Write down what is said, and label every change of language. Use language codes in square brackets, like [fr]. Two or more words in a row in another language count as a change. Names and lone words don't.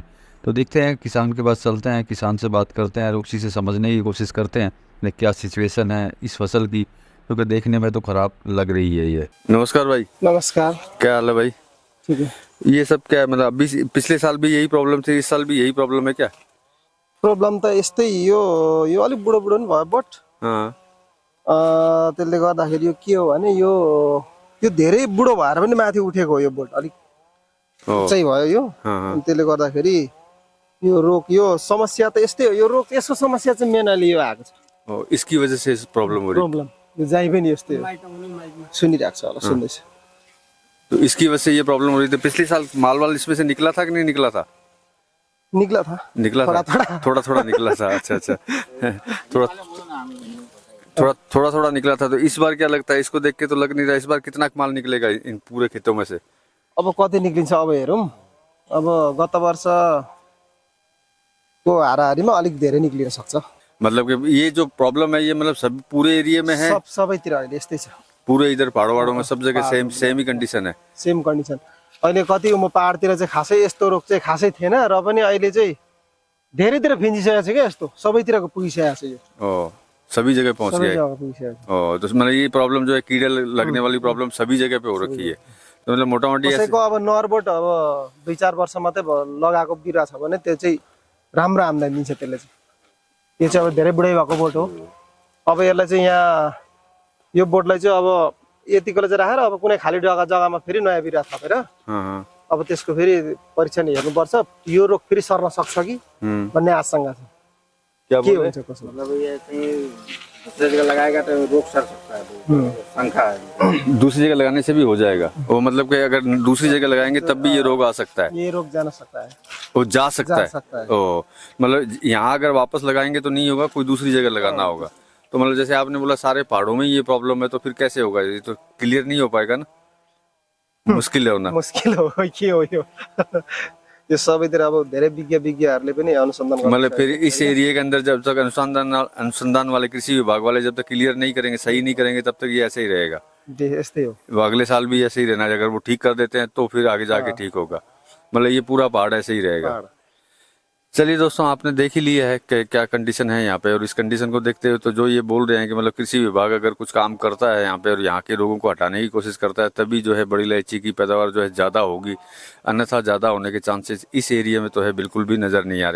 [hi] तो देखते हैं, किसान के पास चलते हैं, किसान से बात करते हैं और उसी से समझने की कोशिश करते हैं कि क्या सिचुएशन है इस फसल की, क्योंकि देखने में तो ख़राब लग रही है ये। नमस्कार भाई। नमस्कार। क्या हाल है भाई? ठीक है। ये सब क्या है, मतलब अभी पिछले साल भी यही प्रॉब्लम थी, इस साल भी यही प्रॉब्लम है क्या? [ne] प्रब्लम त यस्तै यो यो अलिक बुढो बुढो नि भयो बट [hi] हाँ [ne] त्यसले गर्दाखेरि यो के हो भने यो यो धेरै बुढो भएर पनि माथि उठेको हो, यो बोट अलिक ओ चाहिँ भयो यो। [hi] हाँ हाँ। [ne] अनि त्यसले गर्दाखेरि यो रोग, यो समस्या त यस्तै हो, यो रोग यसको समस्या चाहिँ मेनली यो आएको छ। [hi] ओ, इसकी वजह से प्रॉब्लम हो रही। [ne] प्रब्लम यो जाइ पनि यस्तै हो, सुनिरहेको छ होला, सुन्दैछ। [hi] तो इसकी वजह से ये प्रॉब्लम हो रही थी। पिछले साल माल वाल इसमें से निकला था कि नहीं निकला था? निकला था, निकला थोड़ा था, थोड़ा थोड़ा निकला था। अच्छा अच्छा। थोड़ा थोड़ा थोड़ा थोड़ा निकला था। तो इस बार क्या लगता है, इसको देख के तो लग नहीं रहा इस बार कितना माल निकलेगा इन पूरे खेतों में से? [ne] अब कति निक्लिन्छ अब हेरौँ। अब गत वर्षको हाराहारीमा अलिक धेरै निक्लिन सक्छ। [hi] मतलब कि ये जो प्रॉब्लम है ये मतलब सब पूरे एरिया में है? [ne] सबैतिर अहिले यस्तै छ, [hi] पूरे इधर पहाड़ों में सब जगह [en] same same [hi] ही कंडीशन है? [en] same condition. [ne] अहिले कति म पहाडतिर चाहिँ खासै यस्तो रोग चाहिँ खासै थिएन, र पनि अहिले चाहिँ धेरैतिर फिन्जिसकेको छ क्या, यस्तो सबैतिरको पुगिसकेको छ यो, [hi] ओ सभी जगह पहुंच [ne] सबै [hi] गया है। [ne] जग्गा पुगिसकेको छ। [hi] ओ तो मतलब ये प्रॉब्लम जो है कीड़े लगने वाली प्रॉब्लम सभी जगह पे हो रखी है। तो मतलब मोटा मोटी [ne] कसैको अब नरबोट अब 2-4 वर्ष मात्रै लगाएको बिरुवा छ भने त्यो चाहिँ राम्रो आम्दानी दिन्छ त्यसले चाहिँ। यो चाहिँ अब धेरै बुढै भएको बोट हो। अब यसलाई चाहिँ यहाँ यो बोटलाई चाहिँ अब यतिकोलाई चाहिँ राखेर अब कुनै खाली जग्गामा फेरि नयाँ बिरुवा थपेर अब त्यसको फेरि परीक्षण हेर्नुपर्छ, यो रोग फेरि सर्न सक्छ कि भन्ने आशंका छ। [hi] क्या [ne] के [hi] बोल [ne] हुन्छ कसो? [hi] मतलब ये कहीं दूसरी जगह लगाएगा तो रोग सर सकता है, तो शंका है। दूसरी जगह लगाने से भी हो जाएगा वो, मतलब कि अगर दूसरी जगह लगाएंगे तब भी ये रोग आ सकता है? ये रोग जाना सकता है, वो जा सकता जा है। सकता है। ओ मतलब यहाँ अगर वापस लगाएंगे तो नहीं होगा, कोई दूसरी जगह लगाना होगा। तो मतलब जैसे आपने बोला सारे पहाड़ों में ये प्रॉब्लम है, तो फिर कैसे होगा? ये तो क्लियर नहीं हो पाएगा ना, मुश्किल है होना। [ne] मुस्किल हो के हो यो। यो सबैतिर अब धेरै विज्ञहरूले पनि अनुसन्धान गर्नु। [hi] मतलब फिर इस एरिया के अंदर जब तक अनुसंधान वाले कृषि विभाग वाले जब तक क्लियर नहीं करेंगे, सही नहीं करेंगे, तब तक ये ऐसे ही रहेगा। [ne] यस्तै हो। [hi] वो अगले साल भी ऐसे ही रहना है, अगर वो ठीक कर देते हैं तो फिर आगे जाके ठीक होगा। मतलब ये पूरा पहाड़ ऐसे ही रहेगा। चलिए दोस्तों, आपने देख ही लिया है कि क्या कंडीशन है यहाँ पे, और इस कंडीशन को देखते हुए तो जो ये बोल रहे हैं कि मतलब कृषि विभाग अगर कुछ काम करता है यहाँ पे और यहाँ के लोगों को हटाने की कोशिश करता है, तभी जो है बड़ी इलायची की पैदावार जो है ज़्यादा होगी, अन्यथा ज़्यादा होने के चांसेस इस एरिया में तो है बिल्कुल भी नज़र नहीं आ रहे।